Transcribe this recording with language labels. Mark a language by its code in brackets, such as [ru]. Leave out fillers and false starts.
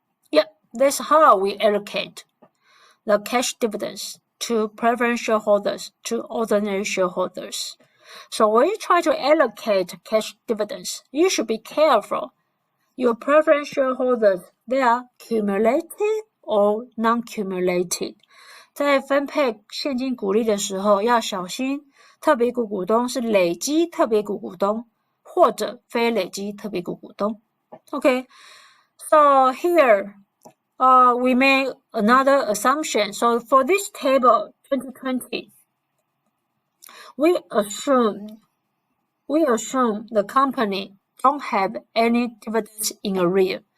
[en] Yeah, that's how we allocate the cash dividends to preference shareholders, to ordinary shareholders. So when you try to allocate cash dividends, you should be careful. Your preference shareholders, they are cumulative or non-cumulated. [zh] 在分配现金股利的时候要小心，特别股东是累积特别股东或者非累积特别股东。 [en] Okay, so here we made another assumption. So for this table 2020, we assume the company don't have any dividends in arrear.